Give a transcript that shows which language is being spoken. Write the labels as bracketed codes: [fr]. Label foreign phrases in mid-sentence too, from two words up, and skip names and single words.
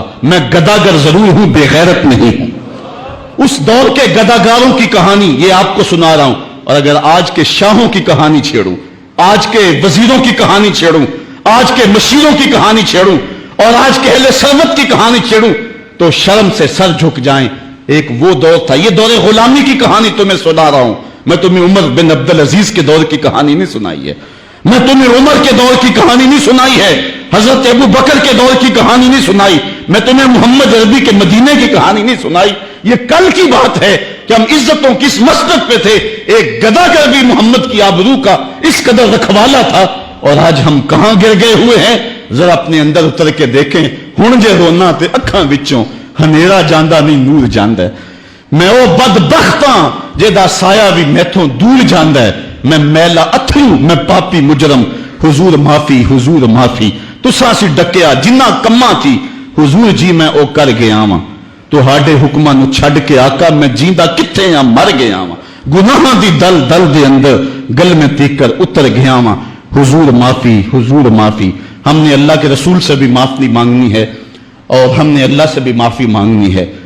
[ur] میں گداگر ضرور ہوں، بےغیرت نہیں ہوں۔ اس دور کے گداگاروں کی کہانی یہ آپ کو سنا رہا ہوں، اور اگر آج کے شاہوں کی کہانی چھیڑوں، آج کے وزیروں کی کہانی چھیڑوں، آج کے مشیروں کی کہانی چھیڑوں اور آج کے اہل ثروت کی کہانی چھیڑوں، تو شرم سے سر جھک جائیں. ایک وہ دور تھا، یہ دور غلامی کی کہانی تمہیں سنا رہا ہوں میں، تمہیں عمر بن عبدالعزیز کے دور کی کہانی نہیں سنائی ہے. میں تمہیں عمر کے دور کی کہانی نہیں سنائی ہے, حضرت ابو بکر کے دور کی کہانی نہیں سنائی, میں تمہیں محمد عربی کے مدینے کی کہانی نہیں سنائی. یہ کل کی بات ہے کہ ہم عزتوں کی اس مسجد پہ تھے, ایک گدا کر بھی محمد کی آبرو کا اس قدر رکھوالا تھا, اور آج ہم کہاں گر گئے ہوئے ہیں. ذرا اپنے اندر اتر کے دیکھیں, [pa] ہن جے رونا تے اکھاں وچوں ہنیرا جاندا نہیں نور جاندا ہے. میں او بدبخت ہاں جہدا سایہ بھی میتھوں دور جاندا ہے. میں میلا اتھرو, میں پاپی مجرم, حضور معافی حضور معافی. تساں سی ڈکیا جنہ کماں تھی, حضور جی میں او کر گیا واں. تہاڈے حکماں نو چھڈ کے آقا میں جیندا کتھے ہاں, مر گیا واں. گناہاں دی دل دل دے اندر گل میں تیکر اتر گیا واں. حضور معافی حضور معافی. [ur] ہم نے اللہ کے رسول سے بھی معافی مانگنی ہے, اور ہم نے اللہ سے بھی معافی مانگنی ہے.